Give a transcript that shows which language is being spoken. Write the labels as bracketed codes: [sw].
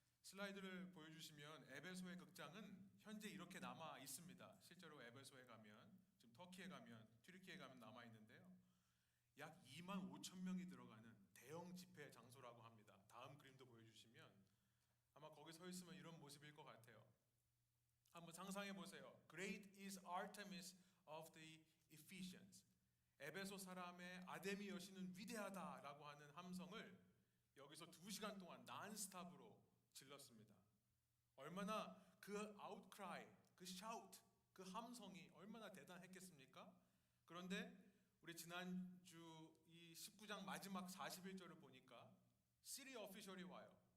[ko] 슬라이드를 보여주시면 에베소의 극장은 현재 이렇게 남아 있습니다. 실제로 에베소에 가면, 지금 터키에 가면, 튀르키에 가면 남아 있는데요. 약 2만 5천 명이 들어가는 대형 집회 장소라고 합니다. 다음 그림도 보여주시면 아마 거기 서 있으면 이런 모습일 것 같아요. 한번 상상해 보세요. [en] Great is Artemis of the Ephesians. [ko] 에베소 사람의 아데미 여신은 위대하다라고 하는 함성을 여기서 2시간 동안 난스탑으로 질렀습니다. 얼마나 그 outcry, 그 shout, 그 함성이 얼마나 대단했겠습니까? 그런데 우리 지난주 이 19장 마지막 41절을 보니까 시리 어피셜이 와요.